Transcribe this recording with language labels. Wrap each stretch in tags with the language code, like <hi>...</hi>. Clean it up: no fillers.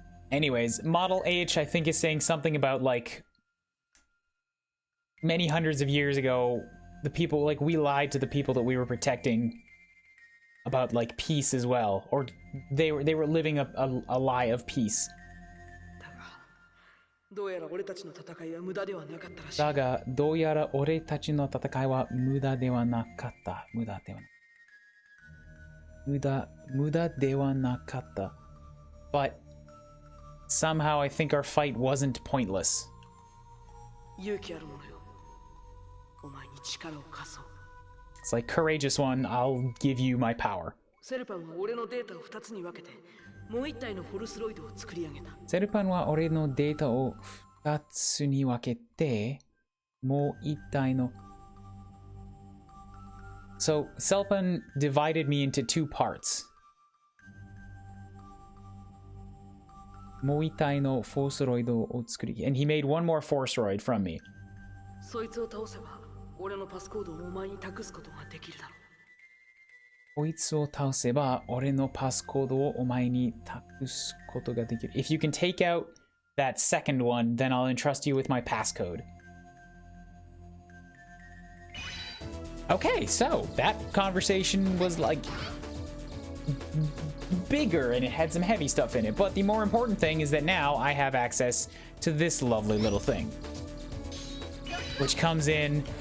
<en>Anyways, Model H, I think, is saying something about like many hundreds of years ago, the people like we lied to the people that we were protecting about like peace as well, or they were living a lie of peace.</en> <ja>どうやら俺たちの戦いは無駄ではなかったらしい。だが、どうやら俺たちの戦いは無駄ではなかった。無駄ではなかった。</ja> <en>But somehow I think our fight wasn't pointless.</en> <ja>勇気あるものよ。お前に力を貸そう。</ja> <en>It's like, courageous one, I'll give you my power.</en> <ja>セルパンは俺のデータを2つに分けて、もう一体のフォルスロイドを作り上げた。セルパンは俺のデータを2つに分けて、もう一体の</ja> <en>So, Selpan divided me into two parts.</en> <ja>もう一体のフォースロイドを作り、</ja> <en>and he made one more forceroid from me.</en> <ja>そいつを倒せば、俺のパスコードをお前に託すことができるだろう。こいつを倒せば、俺のパスコードをお前に託すことができる。</ja> <en>If you can take out that second one, then I'll entrust you with my passcode. Okay, so that conversation was like bigger and it had some heavy stuff in it. But the more important thing is that now I have access to this lovely little thing, which comes in</en>